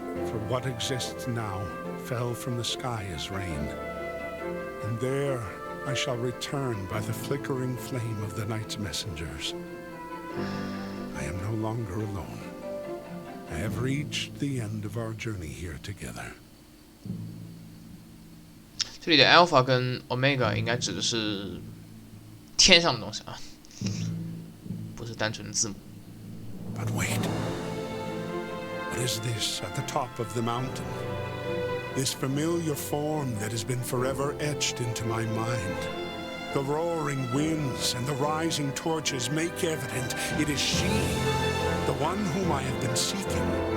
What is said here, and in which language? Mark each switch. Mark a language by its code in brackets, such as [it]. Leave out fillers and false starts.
[en] For what exists now fell from the sky as rain, and there I shall return by the flickering flame of the night's messengers. I am no longer alone. I have reached the end of our journey here together. [zh] 这里的 alpha 跟 omega 应该指的是天上的东西啊，不是单纯的字母。 [en] But wait. What is this at the top of the mountain? This familiar form that has been forever etched into my mind. The roaring winds and the rising torches make evident it is she, the one whom I have been seeking.